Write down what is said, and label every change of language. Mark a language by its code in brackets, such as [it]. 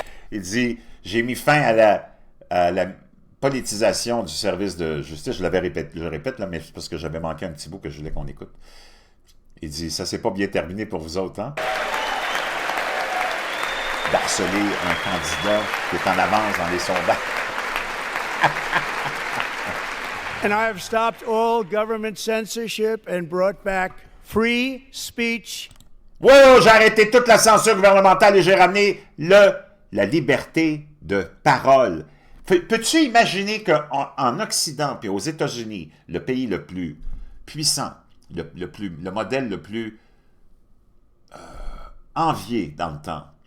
[fr] Il dit, j'ai mis fin à la politisation du service de justice. Je l'avais répété, je le répète, là, mais c'est parce que j'avais manqué un petit bout que je voulais qu'on écoute. Il dit, ça s'est pas bien terminé pour vous autres, hein? D'harceler un candidat qui est en avance dans les sondages. [en] And I have stopped all government censorship and brought back free speech. [fr] Wow, j'ai arrêté toute la censure gouvernementale et j'ai ramené la liberté de parole. Peux-tu imaginer qu'en Occident et aux États-Unis, le pays le plus puissant, le modèle le plus envié dans le temps,